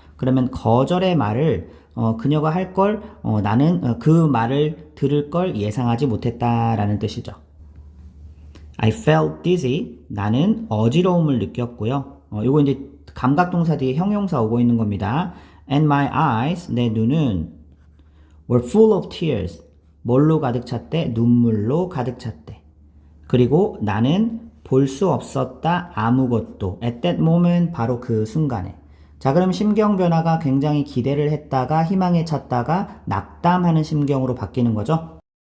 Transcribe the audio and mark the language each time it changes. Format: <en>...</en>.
<ko>그러면 거절의 말을 그녀가 할 걸 나는 그 말을 들을 걸 예상하지 못했다라는 뜻이죠.</ko> <en>I felt dizzy.</en> <ko>나는 어지러움을 느꼈고요. 요거 이제 감각동사 뒤에 형용사 오고 있는 겁니다.</ko> <en>And my eyes.</en> <ko>내 눈은</ko> <en>were full of tears.</en> <ko>뭘로 가득 찼대? 눈물로 가득 찼대. 그리고 나는 볼 수 없었다. 아무것도.</ko> <en>At that moment.</en> <ko>바로 그 순간에. 자, 그럼 심경 변화가 굉장히 기대를 했다가 희망에 찼다가 낙담하는 심경으로 바뀌는 거죠.</ko>